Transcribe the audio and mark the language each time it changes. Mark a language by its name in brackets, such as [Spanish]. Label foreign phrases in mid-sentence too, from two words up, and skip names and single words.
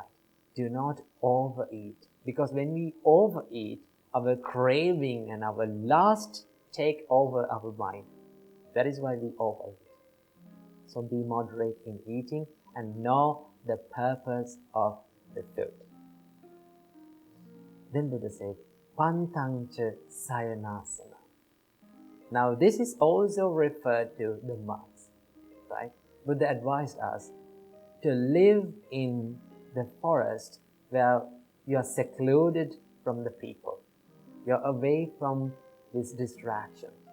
[English] Do not overeat, because when we overeat, our craving and our lust take over our mind. That is why we overeat. So be moderate in eating and know the purpose of the food. Then Buddha said, [Pali] Pantang cha sayanasana. [English] Now this is also referred to the monks, right? Buddha advised us to live in the forest where you are secluded from the people. You're away from this distraction.